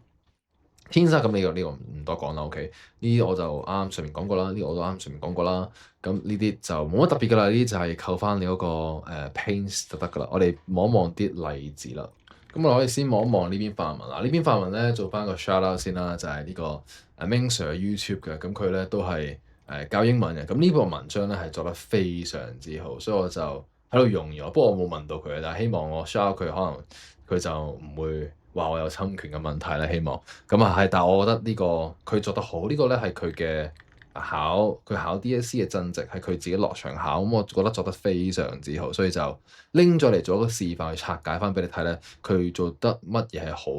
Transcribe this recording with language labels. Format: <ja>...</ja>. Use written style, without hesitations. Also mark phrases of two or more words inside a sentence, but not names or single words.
<yue>天生咁呢個唔多講啦，OK？呢啲我就啱上面講過啦，呢個我都啱上面講過啦。咁呢啲就冇乜特別噶啦，呢啲就係扣翻你嗰個paints 就得噶啦。我哋望一望啲例子啦。咁我哋可以先望一望呢篇範文啦。呢篇範文咧做翻個</yue> <en>shout out</en> <yue>先啦，就係呢個Ming Sir YouTube 嘅。咁佢咧都係教英文嘅。咁呢個文章咧係做得非常之好，所以我就喺度用咗。不過我冇問到佢，但係希望我</yue> <en>shout out</en> <yue>佢，可能佢就唔會話我有侵權嘅問題咧。希望咁啊係，但係我覺得呢個佢做得好，呢個咧係佢嘅。佢考 DSE 嘅增值係佢自己落場考，咁我覺得做得非常之好，所以就拎咗嚟做一個示範去拆解翻俾你睇咧，佢做得乜嘢係好啊？</yue>